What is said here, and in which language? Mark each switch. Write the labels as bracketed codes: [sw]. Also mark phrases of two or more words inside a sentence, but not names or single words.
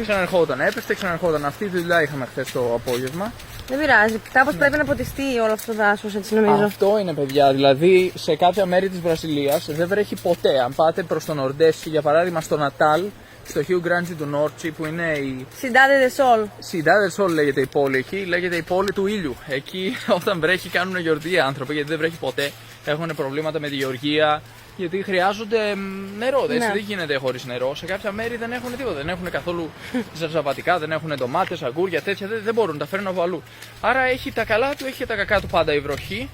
[el] Ξαναρχόταν, έπεφτε, ξαναρχόταν. Αυτή τη δουλειά είχαμε χθες το απόγευμα. Δεν πειράζει, κάπως πρέπει να ποτιστεί όλο αυτό το δάσος, έτσι νομίζω. Αυτό είναι, παιδιά. Δηλαδή, σε κάποια μέρη της Βραζιλίας δεν βρέχει ποτέ. Αν πάτε προς τον Νορντέσι, για παράδειγμα στο Νατάλ, στο Rio Grande do Norte, που είναι η. Cidade de Sol. Cidade de Sol λέγεται η πόλη εκεί, λέγεται η πόλη του ήλιου. Εκεί, όταν βρέχει, κάνουν γιορτή οι άνθρωποι, γιατί δεν βρέχει ποτέ. Έχουν προβλήματα με τη γεωργία, γιατί χρειάζονται νερό. Ναι. Δεν γίνεται χωρίς νερό. Σε κάποια μέρη δεν έχουν τίποτα. Δεν έχουν καθόλου ζαρζαβατικά, δεν έχουν ντομάτες, αγκούρια, τέτοια. Δεν μπορούν, τα φέρνουν από αλλού. Άρα έχει τα καλά του, έχει και τα κακά του πάντα η βροχή.